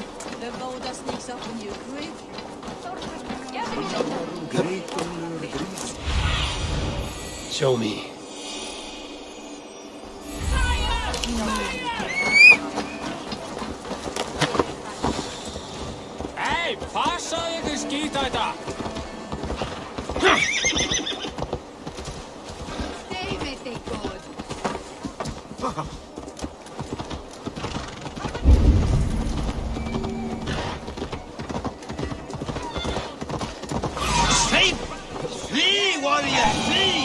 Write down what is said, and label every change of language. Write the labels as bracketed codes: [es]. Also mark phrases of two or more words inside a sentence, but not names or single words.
[en] The Boda sneaks up on you quick. Show me. [is] Hei, passaðu ykkur skýta þetta! [en] David, they good. Flee, warrior, flee!